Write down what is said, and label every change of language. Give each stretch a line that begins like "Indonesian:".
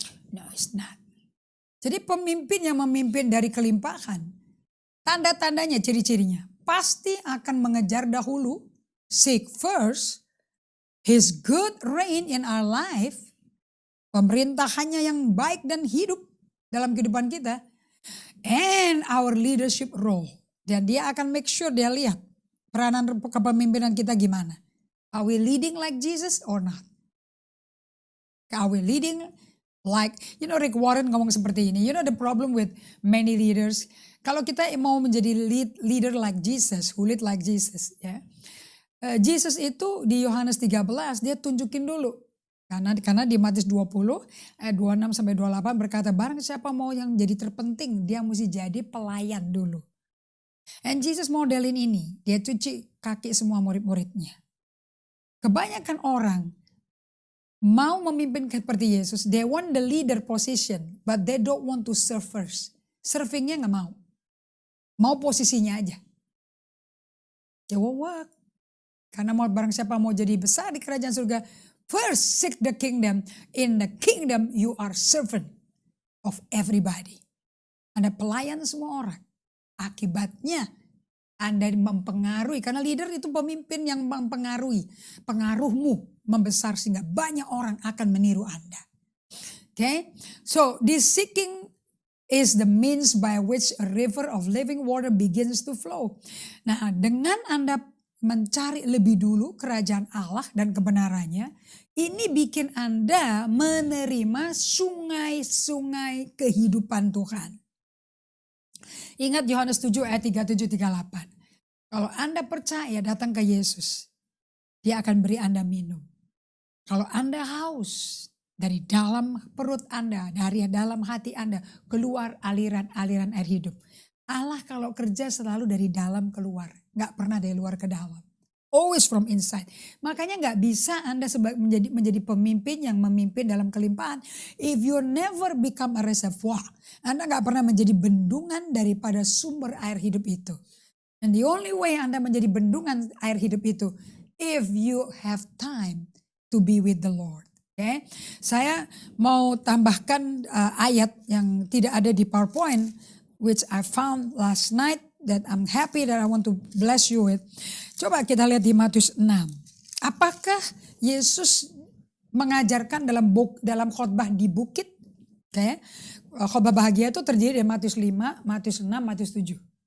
Indonesian: No, it's not. Jadi pemimpin yang memimpin dari kelimpahan, tanda-tandanya, ciri-cirinya, pasti akan mengejar dahulu,
English: seek first his good reign in our life,
Indonesian: pemerintahannya yang baik dan hidup dalam kehidupan kita,
English: and our leadership role.
Indonesian: Dan dia akan make sure dia lihat peranan kepemimpinan kita gimana.
English: Are we leading like Jesus or not? Are we leading like, Rick Warren
Indonesian: ngomong seperti ini.
English: The problem with many leaders.
Indonesian: Kalau kita mau menjadi
English: leader like Jesus, who lead like Jesus, ya.
Indonesian: Jesus itu di Yohanes 13 dia tunjukin dulu. Karena di Matius 20 ayat 26 sampai 28 berkata, barang siapa mau yang jadi terpenting, dia mesti jadi pelayan dulu. And Jesus modelin ini, dia cuci kaki semua murid-muridnya. Kebanyakan orang mau memimpin seperti Yesus,
English: they want the leader position, but they don't want to serve first.
Indonesian: Servingnya gak mau. Mau posisinya aja.
English: It won't work.
Indonesian: Karena barang siapa mau jadi besar di kerajaan surga,
English: first seek the kingdom. In the kingdom you are servant of everybody.
Indonesian: Anda pelayan semua orang. Akibatnya Anda mempengaruhi. Karena leader itu pemimpin yang mempengaruhi. Pengaruhmu membesar sehingga banyak orang akan meniru Anda. Okay?
English: So this seeking is the means by which a river of living water begins to flow.
Indonesian: Nah, dengan Anda mencari lebih dulu kerajaan Allah dan kebenarannya, ini bikin Anda menerima sungai-sungai kehidupan Tuhan. Ingat Yohanes 7 ayat 37-38. Kalau Anda percaya datang ke Yesus, dia akan beri Anda minum. Kalau Anda haus, dari dalam perut Anda, dari dalam hati Anda, keluar aliran-aliran air hidup. Allah kalau kerja selalu dari dalam keluar. Gak pernah dari luar ke dalam.
English: Always from inside.
Indonesian: Makanya gak bisa Anda menjadi pemimpin yang memimpin dalam kelimpahan.
English: If you never become a reservoir.
Indonesian: Anda gak pernah menjadi bendungan daripada sumber air hidup itu.
English: And the only way
Indonesian: Anda menjadi bendungan air hidup itu.
English: If you have time to be with the Lord. Okay?
Indonesian: Saya mau tambahkan ayat yang tidak ada di PowerPoint.
English: Which I found last night that I'm happy that I want to bless you with.
Indonesian: Coba kita lihat di Matius 6. Apakah Yesus mengajarkan dalam khotbah di bukit? Okay. Khotbah bahagia itu terdiri dari Matius 5, Matius 6, Matius 7.